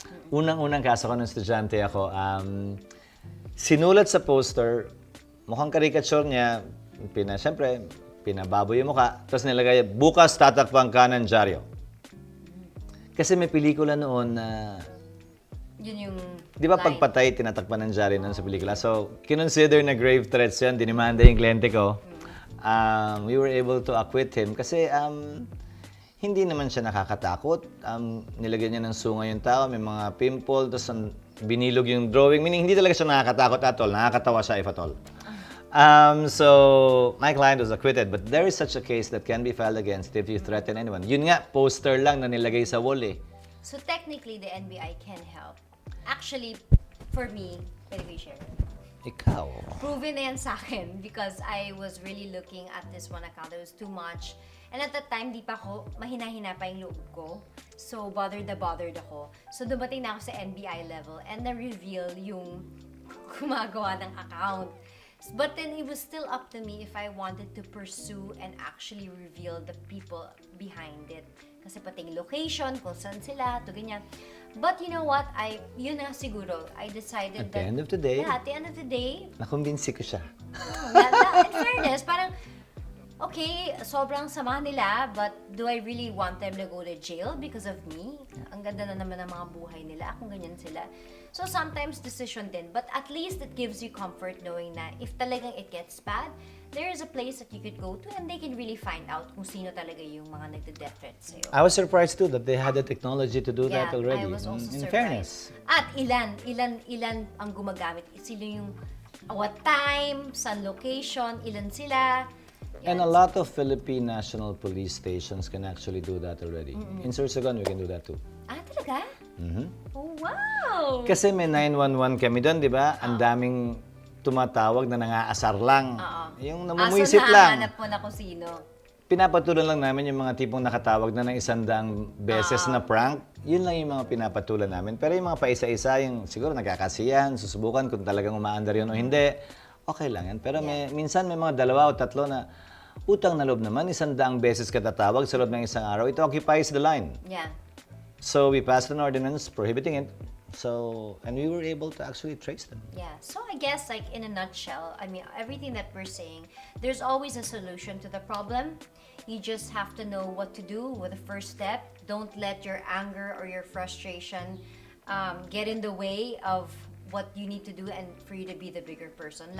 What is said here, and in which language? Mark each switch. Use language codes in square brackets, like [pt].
[tl] Unang kaso ko ng estudyante ako, sinulat sa poster, mukhang caricature niya, siyempre, pinababoy yung mukha, tapos nilagay, bukas tatakpan ka ng dyaryo. Kasi may pelikula noon na, Yun yung di ba [en] line. [tl] pagpatay, tinatakpan ng dyaryo noon sa pelikula. So, kinonsider na grave threats yan, dinimanda yung kliyente ko. [en] We were able to acquit him [tl] kasi hindi naman siya nakakatakot. Nilagyan niya ng sunga yung tao, may mga pimple, tapos binilog yung drawing. [en] Meaning, [tl] hindi talaga siya nakakatakot [en] at all. [tl] Nakakatawa siya [en] if at all. So, my client was acquitted, but there is such a case that can be filed against if you threaten anyone. [tl] Yun nga, poster lang na nilagay sa wall eh. [en] So technically, the NBI can help. Actually, for me, pwede ko i-share. [tl] Ikaw. [en] Proven [tl] na yan sa akin [en] because I was really looking at this one account. It was too much. And at that time, [tl] di pa ako, mahina-hina pa yung loob ko. So, bothered ako. So, dumating na ako sa NBI level and na-reveal yung gumagawa ng account. [en] But then, it was still up to me if I wanted to pursue and actually reveal the people behind it. [tl] Kasi pati yung location, kung saan sila, to ganyan. [en] But you know what? [tl] Yun na siguro. [en] I decided At the end of the day, yeah, at the end of the day, [tl] nakumbinsi ko siya. [en] in fairness, [tl] parang, okay, sobrang sama nila, [en] but do I really want them to go to jail because of me? [tl] Ang ganda na naman ng mga buhay nila, kung ganyan sila. [en] So sometimes decision din, but at least it gives you comfort knowing na if talagang it gets bad, there is a place that you could go to and they can really find out [tl] kung sino talaga yung mga nagde-death threats sa'yo. [en] I was surprised too that they had the technology to do that already. I was also In surprised. fairness. [tl] At ilan ang gumagamit? Sino yung [en] what time, [tl] saan location, ilan sila. [en] And a lot of Philippine National Police stations can actually do that already. In Sorsogon, we can do that too. [tl] Ah, talaga? Mhm. [en] Oh, wow! [tl] Kasi may 911 kami doon, di ba? Ang daming tumatawag na nangaasar lang. Yung namumuisip so, lang. nahanap mo na kung sino. Pinapatulan lang namin yung mga tipong nakatawag na ng 100 beses na prank. Yun lang yung mga pinapatulan namin. Pero yung mga paisa-isa, yung siguro nagkakasiyan, susubukan kung talagang umaandar yun o hindi, okay lang yan. Pero minsan may mga 2 o 3 na utang na loob naman, 100 beses ka tatawag sa loob ng isang araw. [en] It occupies the line. Yeah. So we passed an ordinance prohibiting it. And we were able to actually trace them. Yeah. So I guess like in a nutshell, I mean everything that we're saying, there's always a solution to the problem. You just have to know what to do with the first step. Don't let your anger or your frustration get in the way of what you need to do and for you to be the bigger person.